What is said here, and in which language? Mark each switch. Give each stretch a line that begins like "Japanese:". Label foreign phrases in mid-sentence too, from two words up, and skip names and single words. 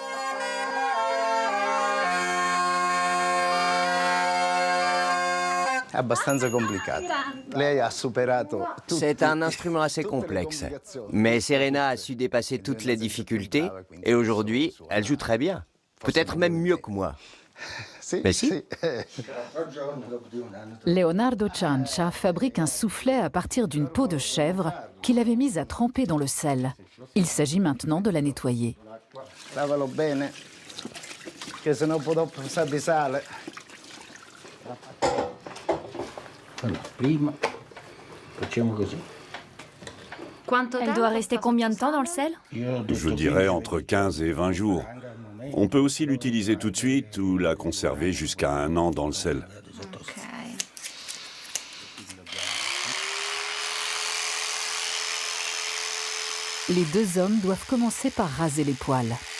French: C'est un instrument assez complexe, mais Serena a su dépasser toutes les difficultés et aujourd'hui, elle joue très bien. Peut-être même mieux que moi. Mais si. Leonardo Ciancia fabrique un soufflet à partir d'une peau de chèvre qu'il avait mise à tremper dans le sel. Il s'agit maintenant de la nettoyer.
Italian: Lavalo bene, che se no poi dopo sa di sale. Allora, prima facciamo così.
French: Elle doit rester combien de temps dans le sel? Je dirais entre 15 et 20 jours. On peut aussi l'utiliser tout de suite ou la conserver jusqu'à 1 an dans le sel. Les deux hommes doivent commencer par raser les poils.